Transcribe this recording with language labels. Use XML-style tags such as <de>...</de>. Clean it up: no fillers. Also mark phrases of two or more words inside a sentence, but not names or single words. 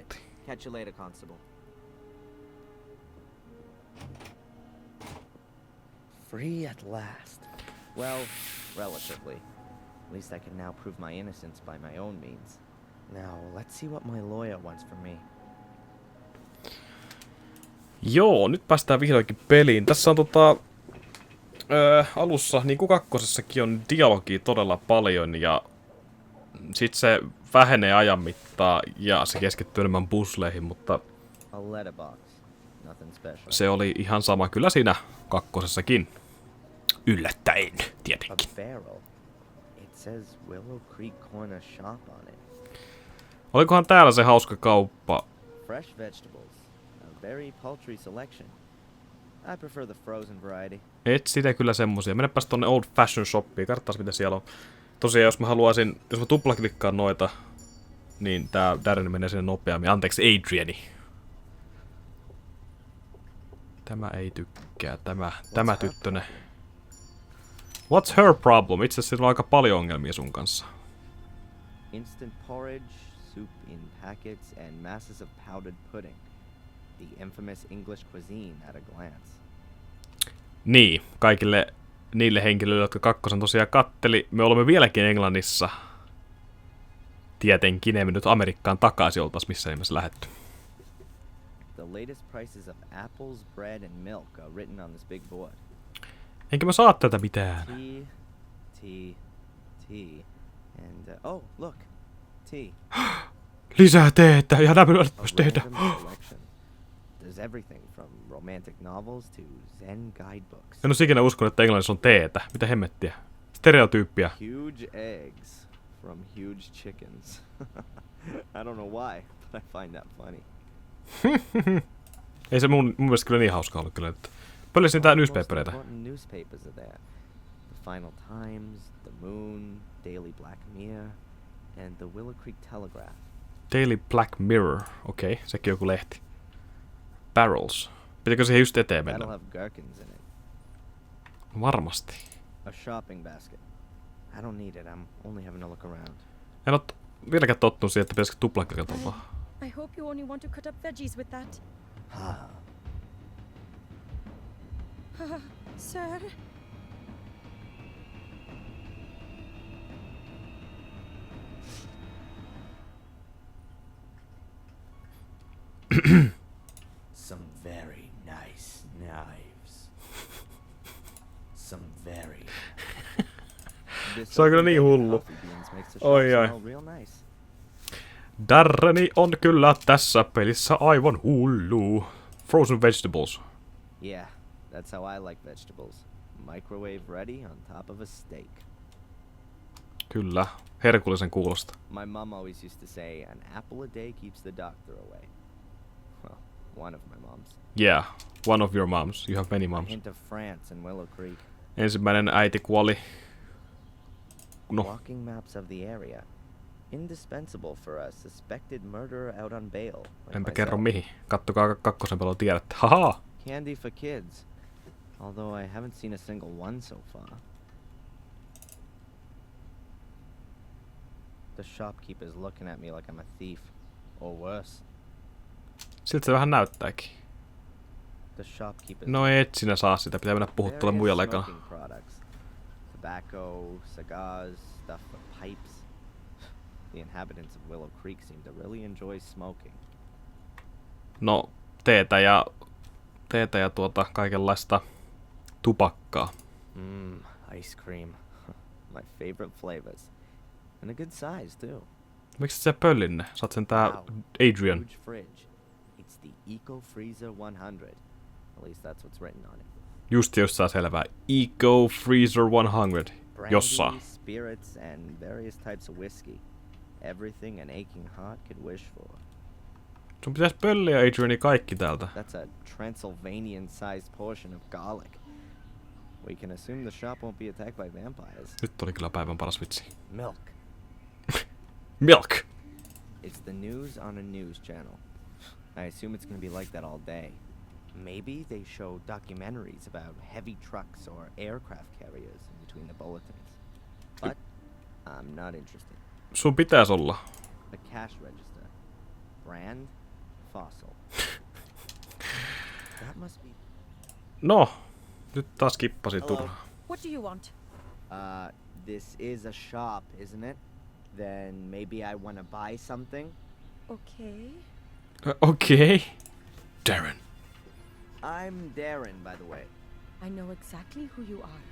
<en>it. Catch you later, Constable. Free at last. Well, relatively. At least I can now prove my innocence by my own means. Now, let's see what my lawyer wants from me.</en> <fi>Joo, nyt päästään vihdoinkin peliin. Tässä on alussa, niin kuin kakkosessakin, on dialogia todella paljon ja sit se vähenee ajan mittaan ja se keskittyy enemmän puzzleihin, mutta</fi> <en>A letterbox. Nothing special.</en> <fi>se oli ihan sama kyllä siinä kakkosessakin. Yllättäen,</fi> <en>A</en> <fi>tietenkin.</fi> <en>barrel. It says Willow Creek Corner Shop on it.</en> <fi>Olikohan täällä se hauska kauppa?</fi> <en>Fresh vegetables. A very paltry selection. I prefer the frozen variety.</en> <fi>Et sitä kyllä semmosia. Mennäpäs tonne Old Fashion Shopiin, katsotaan mitä siellä on. Tosiaan jos mä tuplaklikkaan noita, niin tää Darren menee sinne nopeammin. Anteeksi, Adriani. Tämä ei tykkää, tämä tyttönen.</fi> <en>What's her problem?</en> <fi>Itse asiassa sillä on aika paljon ongelmia sun kanssa.</fi> <en>Instant porridge, soup in packets, and masses of powdered pudding. The infamous English cuisine at a glance.</en> <fi>Niin, kaikille niille henkilöille, jotka kakkosen tosiaan katteli. Me olemme vieläkin Englannissa. Tietenkin emme nyt Amerikkaan takaisin oltaisi missään nimessä lähetty.</fi> <en>The latest prices of apples, bread, and milk are written on this big board.</en> <fi>Enkä mä saa tätä mitään.</fi> <en>Tea, and oh, look, tea.</en> <fi>Lisää teetä, ja nämä myös</fi> <en>A</en> <fi>tehdä.</fi> <en>random selection. There's everything from romantic novels to Zen guidebooks.</en> <fi>En oo ikinä uskonut, että Englannissa on teetä. Mitä hemmettiä? Stereotyyppiä.</fi> <en>Huge eggs from huge chickens. I don't know why, but I find that funny.</en> <fi>Ei se mun mielestä kyllä niin hauska ollut kyllä. Paljon niitä newspapereita.</fi> <en>Most important newspapers are there. The Final Times, The Moon, Daily Black Mirror, and the Willow Creek Telegraph. Daily Black Mirror.</en> <fi>Okei, sekin joku lehti.</fi> <en>Barrels.</en> <fi>Pitäkö siihen just eteen mennä?</fi> <en>That'll have gherkins in it.</en> <fi>Varmasti.</fi> <en>A shopping basket. I don't need it. I'm only having a look around.</en> <fi>En oo vieläkään tottunut siihen, että pitäisikö tuplaklikata vaan.</fi> <en>I hope you only want to cut up veggies with that. Sir? Some very nice knives. Some very.</en> <fi>Se on kyllä niin hullu. Oi oi. Darreni on kyllä tässä pelissä aivan hullu.</fi> <en>Frozen vegetables. Yeah, that's how I like vegetables. Microwave ready on top of a steak.</en> <fi>Kyllä, herkullisen kuulosta.</fi> <en>My mom always used to say, an apple a day keeps the doctor away. Well, one of my moms. Yeah, one of your moms. You have many A moms. hint of France and Willow Creek.</en> <fi>Ensimmäinen äiti kuoli. No,</fi> <en>Walking maps of the area. Indispensable for a suspected murderer out on bail. like</en> <fi>enpä</fi> <en>myself.</en> <fi>kerro mihin. Kattokaa kakkosen pelon tiedätte. Haha!</fi> <en>Candy for kids. Although I haven't seen a single one so far. The shopkeeper's looking at me like I'm a thief. Or worse.</en> <fi>Siltä se vähän näyttääkin.</fi> <en>The shopkeeper's</en> <fi>No et sinä saa sitä, pitää mennä puhuttelemaan muijalle ekana.</fi> <en>smoking products. Tobacco, cigars, stuff for pipes. The inhabitants of Willow Creek seem to really enjoy smoking.</en> <fi>No, teetä ja kaikenlaista tupakkaa.</fi> <en>Ice cream. My favorite flavors. And a good size too.</en> <fi>Miksi et sä pöllinne? Saat sen tää</fi> <en>Wow. Adrian. Huge fridge. It's the Eco Freezer 100. At least that's what's written on it.</en> <fi>Just saa selvää. Eco Freezer 100. Jossa.</fi> <en>Brandy, spirits, and various types of whiskey. Everything an aching heart could wish for.</en> <fi>Sun pitäis pölliä Adriani kaikki täältä.</fi> <en>That's a Transylvanian-sized portion of garlic. We can assume the shop won't be attacked by vampires.</en> <fi>Nyt oli kyllä päivän paras vitsi.</fi> <en>Milk. Milk! It's the news on a news channel. I assume it's gonna be like that all day. Maybe they show documentaries about heavy trucks or aircraft carriers in between the bulletins. But I'm not interested.</en> <fi>Sun pitäis olla.</fi> <en>A cash register. Brand fossil. That must be.</en> <fi>No, nyt taas kippasin</fi> <en>Hello.</en> <fi>turhaan.</fi> <en>What do you want? This is a shop, isn't it? Then maybe I wanna buy something. Okay.</en> <fi>Okei. Darren.</fi> <en>I'm Darren, by the way. I know exactly who you are.</en>